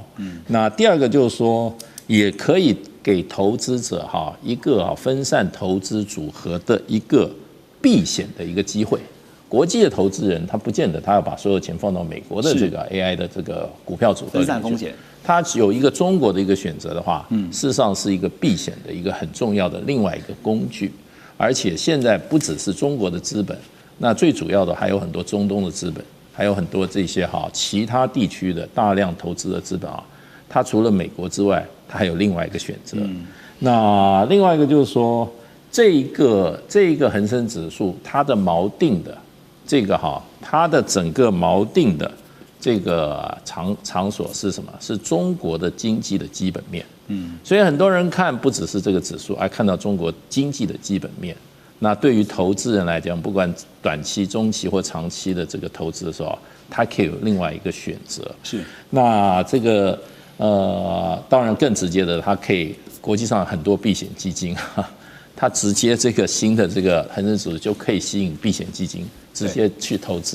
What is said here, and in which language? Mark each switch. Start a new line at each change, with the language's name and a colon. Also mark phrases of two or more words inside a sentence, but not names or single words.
Chinese: 那第二個就是說，也可以給投資者一個分散投資組合的一個避險的一個機會。國際的投資人他不見得他要把所有錢放到美國的這個 AI 的這個股票組合裡面，分散風險。他有一個中國的一個選擇的話，事實上是一個避險的一個很重要的另外一個工具。而且現在不只是中國的資本，那最主要的還有很多中東的資本，還有很多這些其他地區的大量投資的資本啊，它除了美國之外，它還有另外一個選擇。那另外一個就是說，這一個恆生指數它的锚定的它的整個錨定的這個場所是什麼？是中國的經濟的基本面。所以很多人看不只是這個指數，還看到中國經濟的基本面。那對於投資人來講，不管短期、中期或長期的這個投資的時候，它可以有另外一個選擇。是。那這個當然更直接的，它可以國際上很多避險基金，它直接這個新的這個恆生指數就可以吸引避險基金直接去投資。